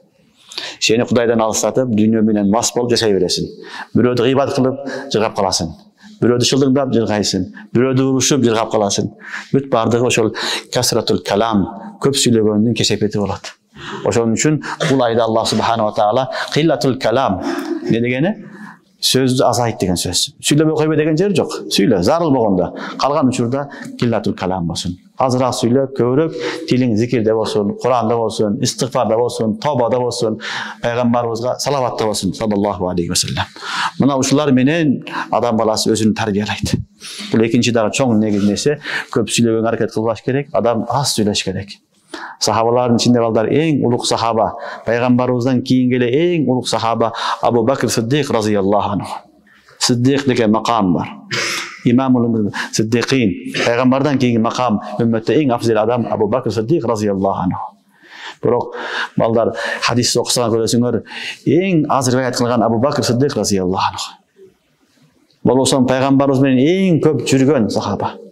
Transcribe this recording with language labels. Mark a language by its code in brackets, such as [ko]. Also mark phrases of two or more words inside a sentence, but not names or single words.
[ky] Сени Кудайдан алыстатып, дүйнө менен мас болуп жашай бересиң. Бирөөдү гыйбат кылып жыргап каласың. Бирөөдү шылдыңдап жыргайсың. Бирөөдү урушуп жыргап каласың. Бүт бардыгы ошол [ar] كثرة الكلام, [ky] көп сүйлөгөндүн кесепети болот. Ошон үчүн бул айда Аллах [ar] سبحانه وتعالى قلة الكلام [ky] не дегени? Сөздү азайт деген сөз. Сүйлөбөй койбо деген жер жок. Сүйлө, зарыл болгондо. Калган учурда [ar] قلة الكلام [ky] болсун. Азыраак сүйлөп, көбүрөөк тилиң зикирде болсун, Куранда болсун, истигфарда болсун, тобада болсун, пайгамбарыбызга салаватта болсун, [ar] صلى الله عليه وسلم. [ky] Мына ушулар менен адам баласы өзүн тарбиялайт. Бул экинчи дагы чоң нерсе, көп сүйлөгөнгө аракет кылбаш керек, адам аз сүйлөш керек. Сахабалардын ичинде балдар эң улук сахаба, пайгамбарыбыздан кийинки эле эң улук сахаба Абу Бакр Сиддик [ar] رضي الله عنه. [ky] Сиддик деген макам бар. [ar] إمام الصديقين, [ky] пайгамбардан кийинки макам, үммөттө эң афзал адам Абу Бакр Сиддик [ar] رضي الله عنه. [ky] Бирок балдар хадис окусаң көрөсүңөр, эң аз риваят кылган Абу Бакр Сиддик [ar] رضي الله عنه. [ky] Болбосо пайгамбарыбыз менен эң көп жүргөн сахаба.